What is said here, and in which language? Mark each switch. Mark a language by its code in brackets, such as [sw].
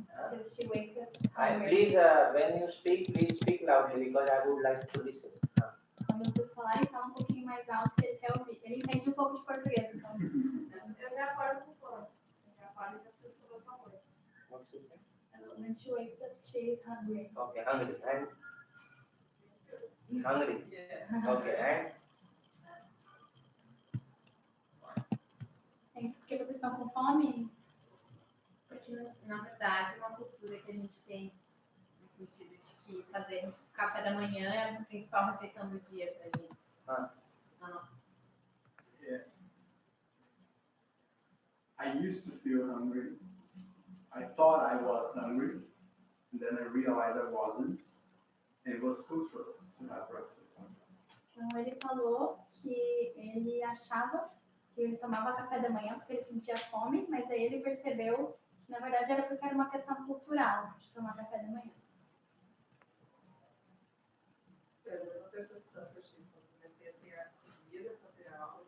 [en] Because she wakes up hungry. Please, when you speak, please speak loudly because I would like to listen. [pt] Quando vocês falarem, fala um pouquinho mais alto que ele quer ouvir. Ele entende um pouco de português, então. Eu já acordo com fome. Eu já acordo e já preciso comer alguma coisa. [en] What's she saying? When she wakes up, she is hungry. Okay, hungry. And hungry. Yeah. Okay, and [pt] Porque vocês estão com fome? Porque, na verdade, é uma cultura que a gente tem no sentido de que fazer café da manhã é a principal refeição do dia pra gente. Nossa. [en] Yeah. I used to feel hungry. I thought I was hungry, and then I realized I wasn't. And it was cultural to have breakfast. [pt] Então ele falou que ele achava que ele tomava café da manhã porque ele sentia fome, mas aí ele percebeu que na verdade era porque era uma questão cultural de tomar café da manhã. É a mesma percepção que eu tive quando comecei a ter comida, fazer aula.